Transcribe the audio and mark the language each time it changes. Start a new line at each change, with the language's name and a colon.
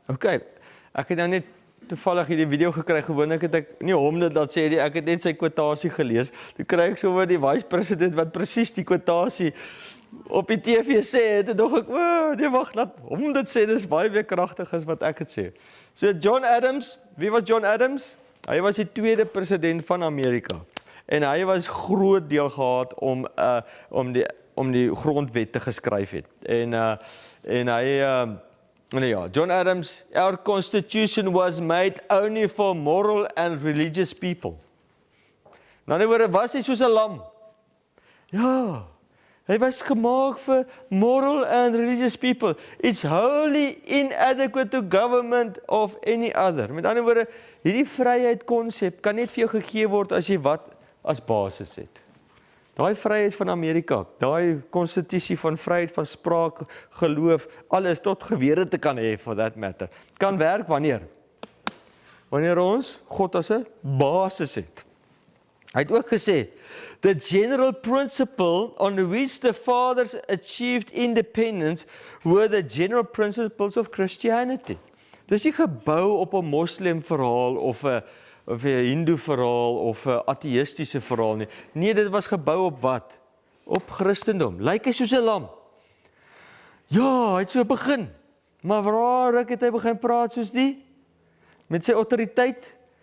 Afrikaans: Okay, ek het nou net toevallig hierdie video gekry, gewoonlik het ek nie hom dit dat sê nie, ek het net sy kwotasie gelees. Toe kry ek sommer die vice-president wat presies die kwotasie op die TV sê, en dog ek, nee wag, laat hom dit sê, dis baie weer kragtig as wat ek het sê. So John Adams, wie was John Adams? Hy was die 2de president van Amerika. En hy was groot deel gehad om die grondwet te geskryf het. En hy ja,
English: John Adams, our constitution was made only for moral and religious people.
Afrikaans: In ander woorde, was hy soos 'n lam? Ja, hy was gemaak vir
English: moral and religious people. It's wholly inadequate to government of any other.
Afrikaans: Met ander woorde, hierdie vryheid konsep kan net vir jou gegee word as jy wat as basis het. Daai vryheid van Amerika, daai konstitusie van vryheid van spraak, geloof, alles tot gewere te kan hê
English: for that matter.
Afrikaans: Kan werk wanneer? Wanneer ons God as 'n basis het. Hy het ook gesê,
English: the general principle on which the fathers achieved independence were the general principles of Christianity.
Afrikaans: Dis nie gebou op 'n moslim verhaal of 'n hindoe verhaal of 'n ateïstiese verhaal nie. Nee, dit was gebou op wat? Op Christendom. Lyk hy soos 'n lam? Ja, hy het so begin. Maar waar het hy begin praat soos die? Met sy autoriteit?